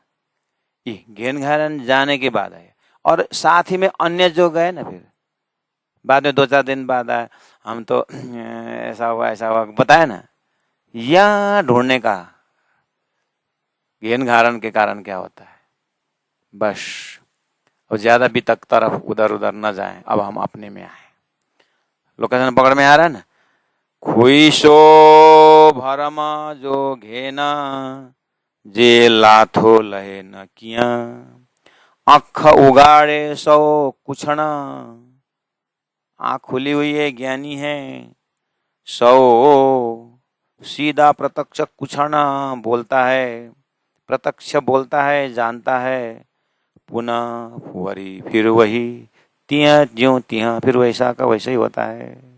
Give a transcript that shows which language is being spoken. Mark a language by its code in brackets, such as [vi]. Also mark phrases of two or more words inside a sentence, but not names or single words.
[hi] ये घेन घारण जाने के बाद आए, और साथ ही में अन्य जो गए ना, फिर बाद में 2-4 दिन बाद आए, हम तो ऐसा हुआ बताया ना, या ढूंढने का घेन घारण के कारण क्या होता है। बस अब ज्यादा वितक तरफ उधर उधर न जाए, अब हम अपने में आए। लोकेशन पकड़ में आ रहा है ना? [sd] खुईसो भरमा जो घेना, जे लाथो लहे न किया, आँख उगाड़े सो कुछना, [hi] आँख खुली हुई है, ज्ञानी है, सो सीधा प्रत्यक्ष कुछना बोलता है, प्रत्यक्ष बोलता है, जानता है, पुनः वरी फिर वही, [sd] तिया ज्यों तिया, [hi] फिर वैसा का वैसा ही होता है।